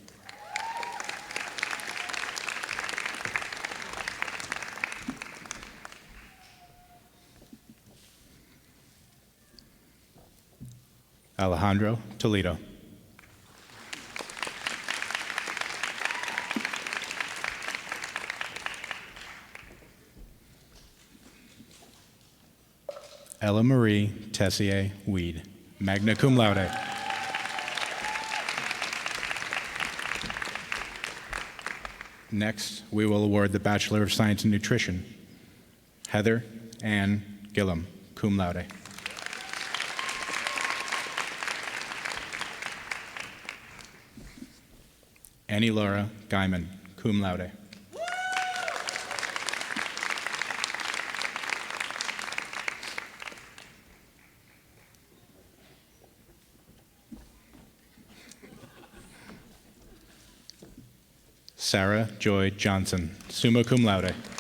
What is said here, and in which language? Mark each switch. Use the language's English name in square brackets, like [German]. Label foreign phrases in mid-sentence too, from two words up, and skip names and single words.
[English] Alejandro Toledo. Ella Marie Tessier Weed, [Latin] magna cum laude. [English] Next, we will award the Bachelor of Science in Nutrition, Heather Ann Gillum, [Latin] cum laude. [English] Annie Laura Guyman, [Latin] cum laude. [English] Sarah Joy Johnson, [Latin] summa cum laude.